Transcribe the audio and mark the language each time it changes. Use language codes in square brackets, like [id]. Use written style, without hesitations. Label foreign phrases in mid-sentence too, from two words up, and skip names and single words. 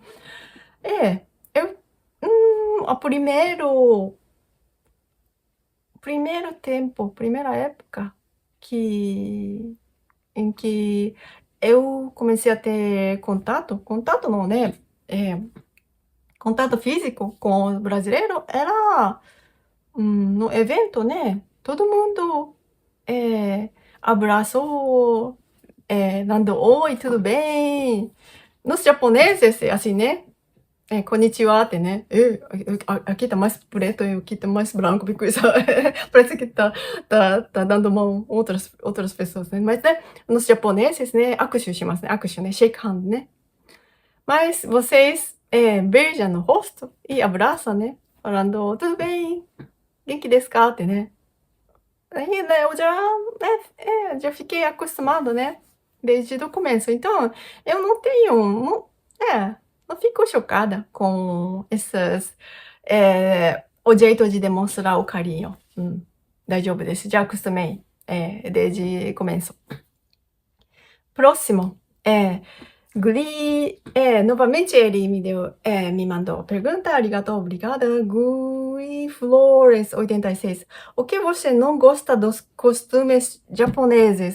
[pt] Eu o primeiro tempo, primeira época em que eu comecei a ter contato não, né, contato físico com o brasileiro era, no evento, né, todo mundo, abraçou, dando "Oi, tudo bem?". Nos japoneses é assim, né, [ja] こんにちはって né. [pt] Aqui tá mais preto e aqui tá mais branco, porque isso parece que tá dando mão outras pessoas, né. Mas, né, nos japoneses, né, [ja] 握手しますね。握手 né, [en] shake hand, [pt] né. Mas vocês, beijam no rosto e abraça, né, falando: "Tudo bem? [ja] 元気ですか?" って né. [pt] Aí, né, eu já fiquei acostumado, né, desde o começo. Então, eu não fico chocada com essas, o jeito de demonstrar o carinho. [ja] 大丈夫です。 [pt] já acostumei, desde o começo. Próximo, novamente ele me mandou pergunta, arigatou, obrigada. Gui Flores 86. O que você não gosta dos costumes japoneses?